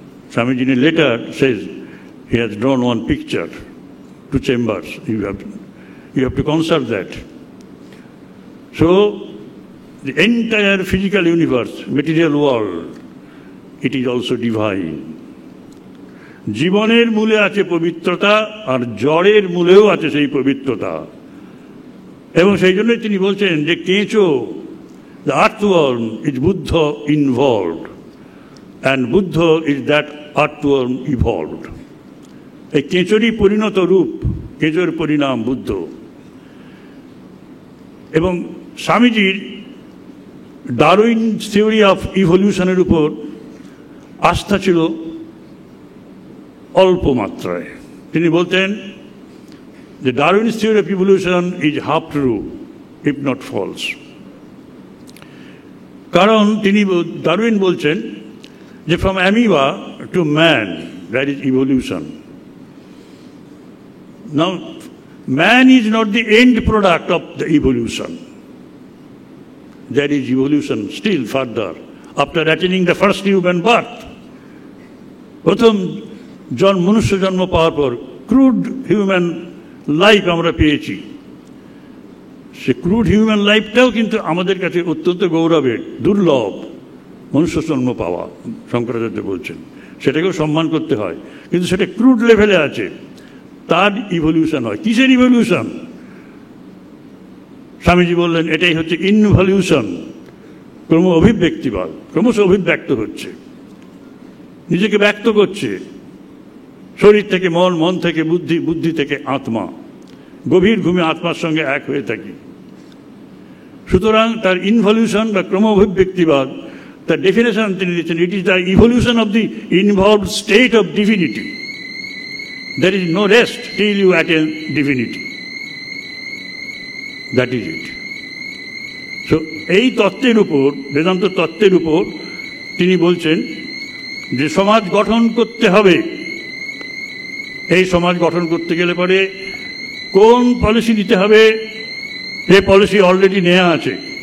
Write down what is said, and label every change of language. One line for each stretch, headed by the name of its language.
English: Swamiji in a letter says he has drawn one picture, 2 chambers. You have to conserve that. So the entire physical universe, material world, it is also divine.
Bangla: জীবনের মূলে আছে পবিত্রতা, আর জড়ের মূলেও আছে সেই পবিত্রতা। এবং সেই জন্যই তিনি বলছেন যে কেঁচো,
English: the earthworm is Buddha involved, and Buddha is that earthworm evolved.
Bangla: এই কেঁচোরই পরিণত রূপ, কেঁচোর পরিণাম বুদ্ধ। এবং স্বামীজির ডারউইন থিওরি অফ ইভলিউশনের উপর আস্থা ছিল অল্প মাত্রায়। তিনি বলতেন যে
English: Darwin's theory of evolution is half true, if not false.
Bangla: কারণ তিনি ডারউইন বলছেন যে
English: from amoeba to man that is evolution. Now man is not the end product of the evolution. There is evolution still further after attaining the first human birth.
Bangla: প্রথম মনুষ্য জন্ম পাওয়ার পর crude human life আমরা পেয়েছি। সে crude human লাইফটাও কিন্তু আমাদের কাছে অত্যন্ত গৌরবের, দুর্লভ মনুষ্য জন্ম পাওয়া, শঙ্করাচার্য বলছেন। সেটাকেও সম্মান করতে হয়, কিন্তু সেটা ক্রুড লেভেলে আছে, তার ইভলিউশন হয়। কিসের ইভলিউশন? স্বামীজি বললেন এটাই হচ্ছে ইনভলিউশন, ক্রম অভিব্যক্তিবাদ, ক্রমশ অভিব্যক্ত হচ্ছে, নিজেকে ব্যক্ত করছে, শরীর থেকে মন, মন থেকে বুদ্ধি, বুদ্ধি থেকে আত্মা, গভীর ঘুমে আত্মার সঙ্গে এক হয়ে থাকি। সুতরাং তার ইনভলিউশন বা ক্রম অভিব্যক্তিবাদ, তার ডেফিনেশন তিনি দিচ্ছেন,
English: It is the evolution of the involved state of divinity. There is no rest till you attain divinity. That is it.
Bangla: So এই তত্ত্বের উপর, বেদান্ত তত্ত্বের উপর তিনি বলছেন যে সমাজ গঠন করতে হবে। এই সমাজ গঠন করতে গেলে পরে কোন পলিসি নিতে হবে, এই পলিসি অলরেডি নেওয়া আছে।